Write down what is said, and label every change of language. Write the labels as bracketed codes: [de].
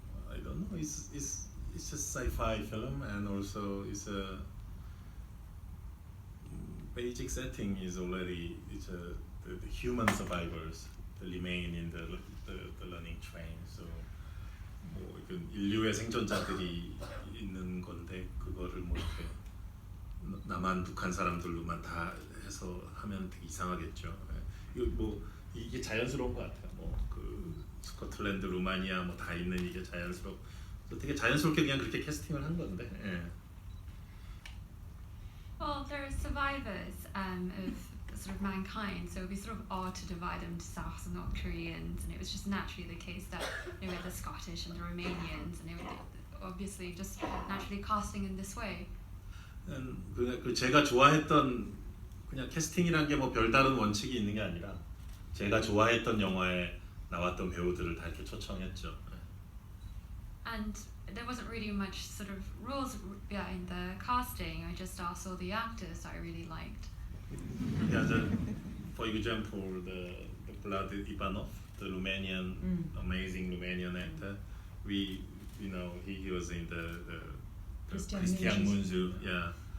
[en] I don't know. It's just sci-fi film, and also it's a basic setting is already the human survivors that remain in the running train. So [ko] 뭐 인류의 생존자들이 있는 건데 그거를 뭐 이렇게 남한 북한 사람들로만 다 해서 하면 되게 이상하겠죠. 이게 자연스러운 것 같아요. 스코틀랜드, 루마니아 뭐 다 있는 이게 되게 자연스럽게 그냥 그렇게 캐스팅을 한 건데. [en] Well, there are survivors of sort of mankind, so it would be sort of odd to divide them to South and North Koreans, and it was just naturally the case that we had the Scottish and the Romanians, and it would obviously just naturally casting in this way. [ko] 제가 좋아했던 그냥 캐스팅이란 게 뭐 별다른 원칙이 있는 게 아니라 제가 좋아했던 영화에 나왔던 배우들을 다 이렇게 초청했죠. [en] And there wasn't really much sort of rules behind the casting. I just asked all the actors I really liked. Yeah, for example, the Vlad Ivanov, the Romanian, amazing Romanian actor, he was in the Christian Munzu, yeah.